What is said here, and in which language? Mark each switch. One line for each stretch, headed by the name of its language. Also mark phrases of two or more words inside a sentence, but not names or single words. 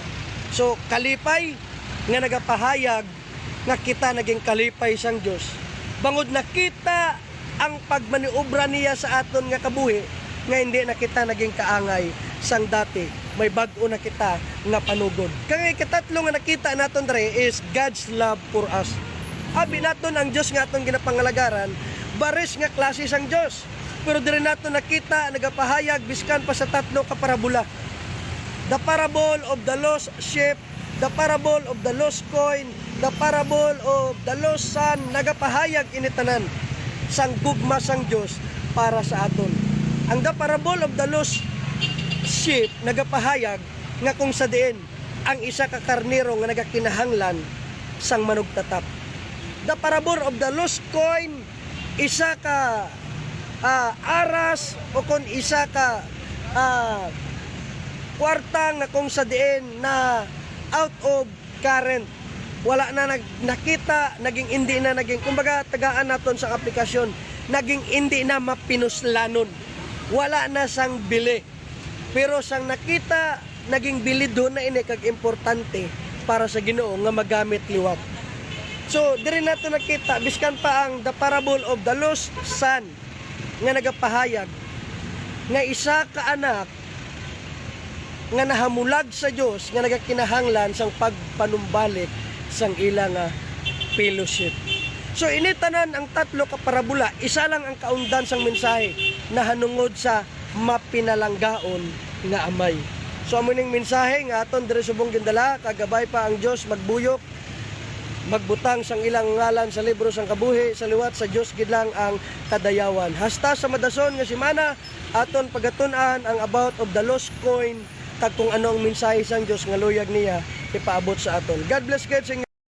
Hiligaynon: So kalipay nga nagapahayag nga kita naging kalipay sang Dios. Bangod nakita ang pagmaniobra niya sa aton nga kabuhi, nga hindi na kita naging kaangay sang dati, may bag-o na kita nga panugod. Kaya katatlo nga nakita naton dre
English: is God's love for us.
Hiligaynon: Abi naton ang Dios nga aton ginapangalagaran, baris nga klase sang Dios. Pero dire naton nakita nagapahayag biskan pa sa tatlo ka parabola.
English: The parable of the lost sheep, the parable of the lost coin, the parable of the lost son,
Hiligaynon: nagapahayag initanan sang gugma sang Dios para sa aton. Ang
English: the parable of the lost sheep
Hiligaynon: nagapahayag nga kung sa diin ang isa ka karnero nga nagakinahanglan sang manugtatap.
English: The parable of the lost coin,
Hiligaynon: isa ka aras o kung isa ka kwarta nga kung sa diin na
English: out of current,
Hiligaynon: wala na nakita, naging hindi na naging, kumbaga tagaan naton sa aplikasyon, naging hindi na mapinuslanon, wala na sang bili. Pero sang nakita, naging bili doon na ini kag importante para sa Ginoo nga magamit liwat. So, diri nato nakita, biskan pa ang
English: the parable of the lost son
Hiligaynon: nga nagapahayag nga isa ka anak nga nahamulag sa Dios nga nagakinahanglan sang pagpanumbalik sang ilang fellowship. So initanan ang tatlo ka parabola, isa lang ang kaundan sang mensahe na hanungod sa mapinalanggaon nga amay. So amo ning mensahe nga aton diri subong gindala, kagabay pa ang Dios magbuyok, magbutang sang ilang ngalan sa libro sang kabuhi, sa liwat sa Dios gid lang ang kadayawan. Hasta sa madason nga semana aton pagatun-an ang
English: about of the lost coin
Hiligaynon: kag kung ano ang mensahe sang Dios nga luyag niya ipaabot sa aton.
English: God bless God
Hiligaynon: sa inyo.